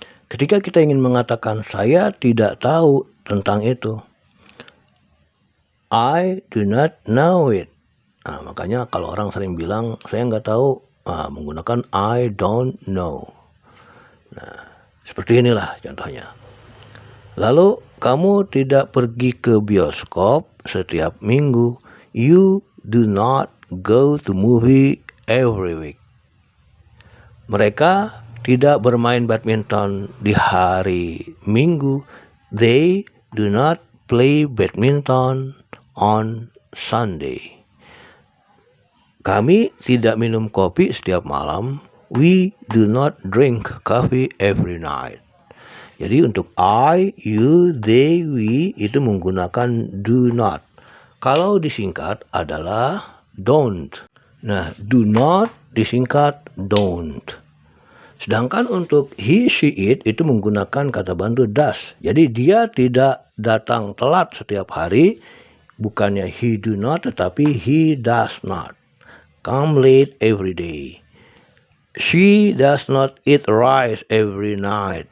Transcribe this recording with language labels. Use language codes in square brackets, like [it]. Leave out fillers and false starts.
[id] Ketika kita ingin mengatakan saya tidak tahu tentang itu, [en] I do not know it. [id] Nah, makanya kalau orang sering bilang saya nggak tahu, menggunakan [en] I don't know. [id] Nah, seperti inilah contohnya. Lalu kamu tidak pergi ke bioskop setiap minggu. [en] You do not go to movie every week. [id] Mereka tidak bermain badminton di hari Minggu. [en] They do not play badminton on Sunday. [id] Kami tidak minum kopi setiap malam. [en] We do not drink coffee every night. [id] Jadi untuk I, you, they, we itu menggunakan do not. Kalau disingkat adalah don't. Nah, do not disingkat don't. Sedangkan untuk he, she, it itu menggunakan kata bantu does. Jadi dia tidak datang telat setiap hari. [en] Bukannya he do not, tetapi he does not come late every day. She does not eat rice every night.